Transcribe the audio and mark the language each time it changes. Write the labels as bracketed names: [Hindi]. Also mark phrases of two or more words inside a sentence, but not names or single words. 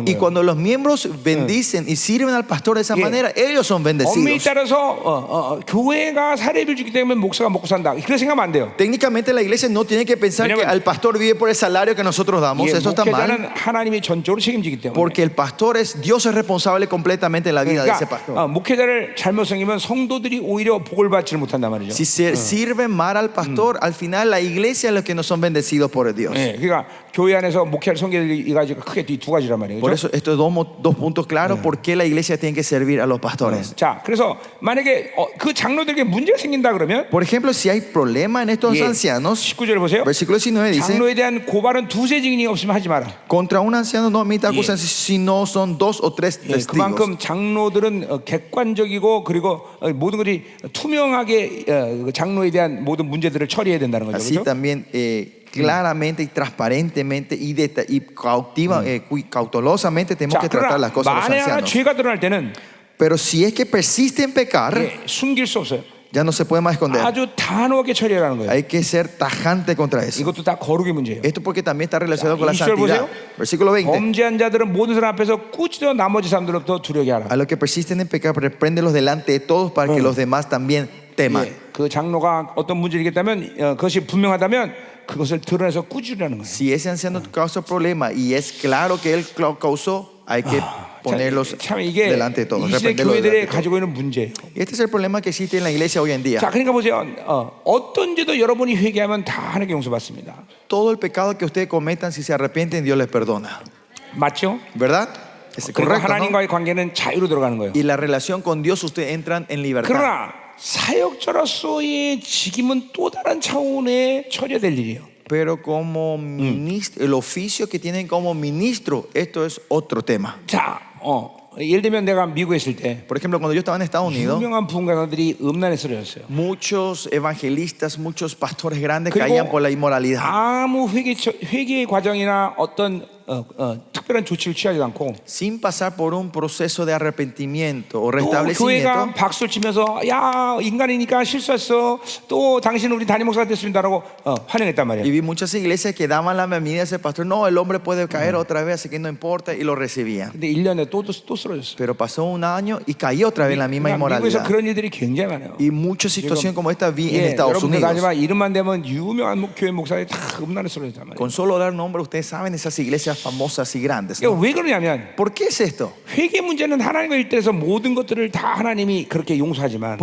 [Spanish] Y [Korean] 거예요. [Spanish] cuando los miembros bendicen y sirven al pastor de esa manera, ellos son [Korean] 엄밀히 [Spanish] bendecidos. [Korean] 따라서 교회가 사례비를 주기 때문에 목사가 먹고 산다. 그렇게 생각하면 안 돼요. [Spanish] Técnicamente la iglesia no tiene que pensar que al pastor vive por el salario que nosotros damos. [Korean] 예, [Spanish] Eso está mal. [Korean] 목회자는 하나님이 전적으로 책임지기 때문에. [Spanish] Porque el pastor Dios es responsable completamente en la vida de ese pastor. [Korean] 그러니까 목회자를 잘못 섬기면 성도들이 오히려 복을 받지를 못한단 말이죠. [Spanish] Si se sirven mal al pastor, al final la iglesia es los que no son bendecidos por Dios. [Korean] 예, 그러니까 교회 안에서 목회를 섬기는 가지고 크게 이 두 가지란 말이에요. [Spanish] Por [Korean] 그렇죠? [Spanish] eso estos dos puntos claros por qué la iglesia tiene que servir a los pastores. [Korean] 자, 그래서 만약에 그 장로들에게 문제가 생긴다 그러면 [Spanish] Por ejemplo, si hay problema en estos [Korean] 예, [Spanish] ancianos, [Korean] 19절 보세요. [Spanish] versículo 19 dice, [Korean] 장로에 대한 고발은 두세 증인이 없으면 하지 마라. [Spanish] contra un anciano no admita acusación si no son 2 o 3 [Korean] 예, [Spanish] testigos. [Korean] 그만큼 장로들은 객관적이고 그리고 모든 것이 투명하게 그 장로에 대한 모든 문제들을 처리해야 된다는 거죠. [Spanish] Así [Korean] 그렇죠? [Spanish] también claramente y transparentemente y cautelosamente tenemos [Korean] 자, [Spanish] que tratar las [Korean] 그러나 [Spanish] cosas de los [Korean] 만에 하나 [Spanish] ancianos. [Korean] 죄가 드러날 때는 [Spanish] Pero si es que persiste en pecar, [Korean] 예, 숨길 수 없어요. [Spanish] ya no se puede más esconder. [Korean] 아주 단호하게 처리하라는 거예요. [Spanish] Hay que ser tajante contra eso. [Korean] 이것도 다 거룩의 문제예요. [Spanish] Esto porque también está relacionado con la [Korean] 20절 [Spanish] santidad. [Korean] 보세요. [Spanish] Versículo 20. [Korean] 범죄한 자들은 모든 사람 앞에서 꾸짖어 나머지 사람들로부터 두려게 하라. [Spanish] A los que persisten en pecar, repréndelos delante de todos para que los demás también teman. [Korean] 예, 그 장로가 어떤 문제를 일으켰다면 그것이 분명하다면 그것을 드러내서 꾸짖으라는 거예요. [Spanish] Si ese anciano causa problema y es claro que él causó, hay que ponerlos [Korean] 참 이게 [Spanish] delante de todos. [Korean] 이 시대 [Spanish] reprenderlos delante [Korean] 교회들이 [Spanish] de todos. [Korean] 가지고 있는 문제예요. [Spanish] Y este es el problema que existe en la iglesia hoy en día. [Korean] 자, 그러니까 보세요. 어떤 죄도 여러분이 회개하면 다 하나님께 용서받습니다. [Spanish] todo el pecado que ustedes cometan, si se arrepienten, Dios les perdona. [Korean] 맞죠? [Spanish] ¿Verdad? Es [Korean] 그리고 [Spanish] correcto, ¿no? [Korean] 하나님과의 관계는 자유로 들어가는 거예요. [Spanish] Y la relación con Dios, ustedes entran en libertad. [Korean] 그러나 사역자로서의 직임은 또 다른 차원의 처리될 일이에요. [Spanish] Pero como ministro, el oficio que tienen como ministro, esto es otro tema. [Korean] 자, 예를 들면 내가 미국에 있을 때 [Spanish] Por ejemplo, cuando yo estaba en Estados Unidos, [Korean] 유명한 부흥가들이 음란에 쓰러졌어요. [Spanish] muchos evangelistas, muchos pastores grandes [Korean] 그리고 [Spanish] caían por la inmoralidad. [Korean] 아무 회개 과정이나 어떤 특별한 조치를 취하지 않고 [Spanish] Sin pasar por un proceso de arrepentimiento o [Korean] 또 [Spanish] restablecimiento, [Korean] 교회가 박수를 치면서 야 인간이니까 실수했어 또 당신은 우리 담임 목사가 됐습니다라고 환영했단 [Spanish] y [Korean] 말이에요. [Spanish] vi muchas iglesias que daban la bienvenida a ese pastor. No, el hombre puede caer otra vez, así que no importa, y lo recibían. [Korean] 근데 1년에 또 쓰러졌어요. [Spanish] Pero pasó un año y cayó otra vez en la misma [Korean] 그러니까 미국에서 [Spanish] inmoralidad. [Korean] 그런 일들이 굉장히 많아요. [Spanish] Y muchas situaciones como esta vi en [Korean] 예, [Spanish] Estados [Korean] 여러분들 [Spanish] Unidos. [Korean] 하지만 이름만 되면 유명한 교회 목사들이 다 음란에 쓰러졌단 말이에요. [Spanish] Con solo dar nombre, ustedes saben esas iglesias famosas y grandes, [Korean] 이거 [Spanish] ¿no? [Korean] 왜 그러냐면 [Spanish] ¿Por qué es esto? [Korean] 회개 문제는 하나님과 일대에서 모든 것들을 다 하나님이 그렇게 용서하지만